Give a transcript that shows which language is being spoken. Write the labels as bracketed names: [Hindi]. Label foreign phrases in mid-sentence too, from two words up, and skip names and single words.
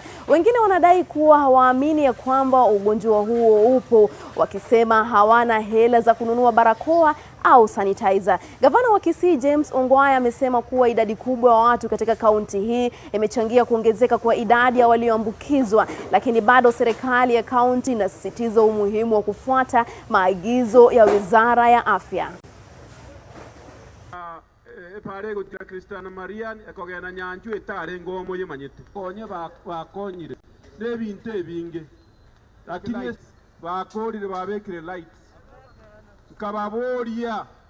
[Swahili] Wengine wanadai kuwa hawaamini ya kwamba ugonjwa huo upo, wakisema hawana hela za kununua barakoa au sanitizer. Gavana wa Kisii James Ongwae amesema kuwa idadi kubwa ya watu katika kaunti hii imechangia kuongezeka kwa idadi ya walioambukizwa, lakini bado serikali ya kaunti inasisitiza umuhimu wa kufuata maagizo ya Wizara ya Afya. [Gusii] Pare gutira Kristiana Marian ekogena nyanju etare ngomo yemanyete konye bakonyire nebinte binge lakini bakorire babekire lights kababoria